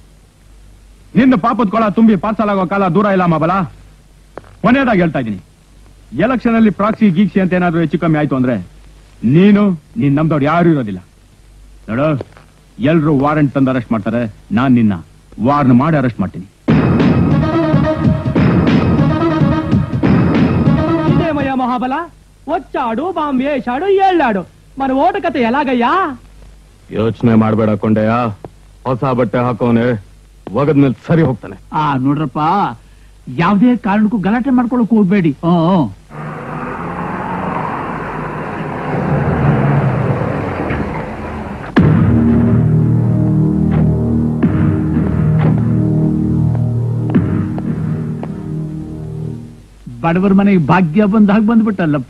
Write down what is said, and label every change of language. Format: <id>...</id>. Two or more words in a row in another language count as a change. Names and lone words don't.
<kn>ನಿನ್ನ ಪಾಪದ ಕೊಳ ತುಂಬಿ ಪಾರ್ಸಲ್ ಆಗೋ ಕಾಲ ದೂರ ಇಲ್ಲ ಮಹಾಬಲ. ಕೊನೆಯದಾಗಿ ಹೇಳ್ತಾ ಇದ್ದೀನಿ, ಎಲೆಕ್ಷನ್ ಅಲ್ಲಿ ಪ್ರಾಕ್ಸಿ ಗೀಕ್ಸಿ ಅಂತ ಏನಾದ್ರೂ ಹೆಚ್ಚು ಕಮ್ಮಿ ಆಯ್ತು ಅಂದ್ರೆ ನೀನು ನಮ್ದವ್ರು ಯಾರು ಇರೋದಿಲ್ಲ. ನೋಡು, ಎಲ್ರು ವಾರೆಂಟ್ ತಂದು ಅರೆಸ್ಟ್ ಮಾಡ್ತಾರೆ, ನಾನ್ ನಿನ್ನ ವಾರ್ನ್ ಮಾಡಿ ಅರೆಸ್ಟ್ ಮಾಡ್ತೀನಿ.</kn> <te>ఇదేమయ్యా మహాబల, వచ్చాడు బాంబు వేశాడు ఏళ్ళాడు, మన ఓటు కథ ఎలాగయ్యా?</te> <kn>ಯೋಚನೆ ಮಾಡ್ಬೇಡ ಕೊಂಡೆಯ, ಹೊಸ ಬಟ್ಟೆ ಹಾಕೋನೆ ಒಗದ್ಮೇಲೆ ಸರಿ ಹೋಗ್ತಾನೆ. ನೋಡ್ರಪ್ಪ, ಯಾವ್ದೇ ಕಾರಣಕ್ಕೂ ಗಲಾಟೆ ಮಾಡ್ಕೊಳಕ್ ಹೋಗ್ಬೇಡಿ. ಬಡವರ ಮನೆಗೆ ಭಾಗ್ಯ ಬಂದಾಗ ಬಂದ್ಬಿಟ್ಟಲ್ಲಪ್ಪ.</kn>